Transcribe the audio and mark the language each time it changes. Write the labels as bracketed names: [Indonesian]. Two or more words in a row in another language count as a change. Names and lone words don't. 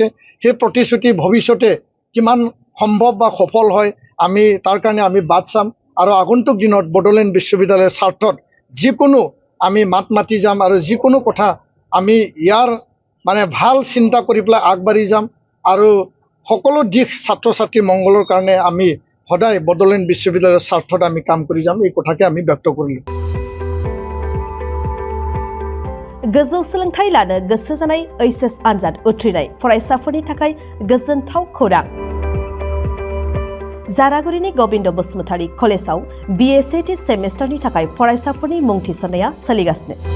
[Assamese] সেই প্ৰতিশ্ৰুতি ভৱিষ্যতে কিমান সম্ভৱ বা সফল হয় আমি তাৰ কাৰণে আমি বাট চাম আৰু আগন্তুক দিনত বডোলেণ্ড বিশ্ববিদ্যালয়ৰ স্বাৰ্থত যিকোনো আমি মাত মাতি যাম আৰু যিকোনো কথা আমি ইয়াৰ মানে ভাল চিন্তা কৰি পেলাই আগবাঢ়ি যাম আৰু সকলো দিশ ছাত্ৰ ছাত্ৰী মংগলৰ কাৰণে আমি সদায় বডোলেণ্ড বিশ্ববিদ্যালয়ৰ স্বাৰ্থত আমি কাম কৰি যাম এই কথাকে আমি ব্যক্ত কৰিলোঁ। [Bodo] गोजौ सोलोंथाइ लानो गोसो जानाय HS आनजाद उथ्रिनाय फरायसाफोरनि थाखाय गोजोनथाव खौरां। जारागुरिनि गोविंद बसुमतारी कलेजाव BSAT सेमेस्टारनि थाखाय फरायसाफोरनि मुं थिसननाया सोलिगासिनो।